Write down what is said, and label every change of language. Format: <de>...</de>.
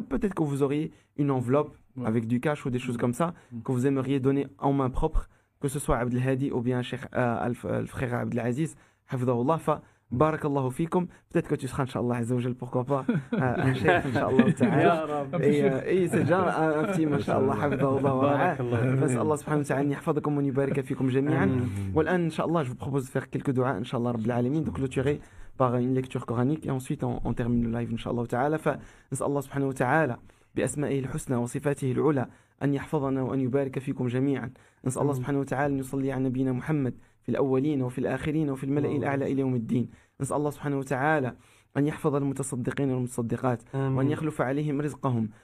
<fr>Peut-être que vous auriez une enveloppe avec du cash ou des choses comme ça que vous aimeriez donner en main propre, que ce soit Abdel Hadi ou bien le frère Abdel Aziz, Hafidahullah. Barakallahu fikum. Peut-être que tu seras, Inch'Allah Azza wa Jal, pourquoi pas, un cheikh, Inch'Allah ta'ala.</fr> <ar>يا رب.</ar> <fr>Et c'est déjà un petit, Inch'Allah,</fr> <ar>حفظه الله ورعاه. فنسأل الله سبحانه وتعالى أن يحفظكم وأن يبارك فيكم جميعا. والآن,</ar> <fr>Inch'Allah, je vous propose de faire quelques du'as, Inch'Allah Rabbil Alamin, de clôturer par une lecture coranique et ensuite on termine le live, Inch'Allah ta'ala.</fr> <ar>فنسأل الله سبحانه وتعالى بأسمائه الحسنى وصفاته العلى أن يحفظنا وأن يبارك فيكم جميعا. نسأل الله سبحانه وتعالى أن يصلي على نبينا محمد في الأولين وفي الآخرين وفي الملأ الأعلى إلى يوم الدين. نسأل الله سبحانه وتعالى أن يحفظ المتصدقين والمتصدقات وأن يخلف عليهم رزقهم.</ar>